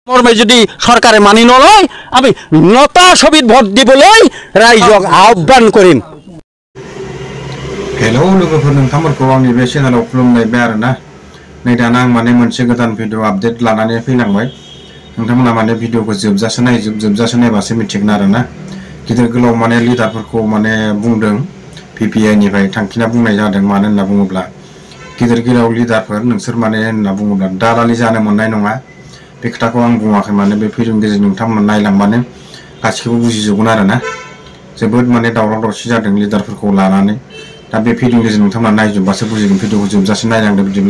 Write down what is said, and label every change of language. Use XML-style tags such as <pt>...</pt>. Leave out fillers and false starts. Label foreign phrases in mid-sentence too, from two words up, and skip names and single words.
<as>মর্মে যদি সরকারে মানি নলয় আমি নতা ছবিত ভোট দিবলৈ রাইজক আহ্বান করিম।</as> <brx>हेलौ लोगोफोर नोंथांमोनखौ आंनि बे चेनेलाव खुलुमनायबाय आरोना नै दाना आं माने मोनसे</brx> <en>golden video update</en> <brx>लानानै फैलांबाय नोंथांमोना माने भिडिअखौ जोबजासे नायबासो मिथिगोन आरोना गिदिर गोलाव माने लिडारफोरखौ माने बुंदों पिपिआइ निफ्राय थांखिना बुंनाय जादों मानो होनना बुङोब्ला गिदिर गोलाव लिडारफोर नोंसोर माने होनना बुङोब्ला दालालि जानो मोननाय नङा बे खोथाखौ आं बुङाखै माने बे भिडिअनि गेजेरजों नोंथांमोना नायलांबानो गासिखौबो बुजिजोबगोन आरोना जोबोद माने दावराव दावसि जादों लिडारफोरखौ लानानै दा बे भिडिअनि गेजेरजों नोंथांमोना नायजोबबासो बुजिगोन भिडिअखौ जोबजासे नायलांदो बिदिब्ला</brx>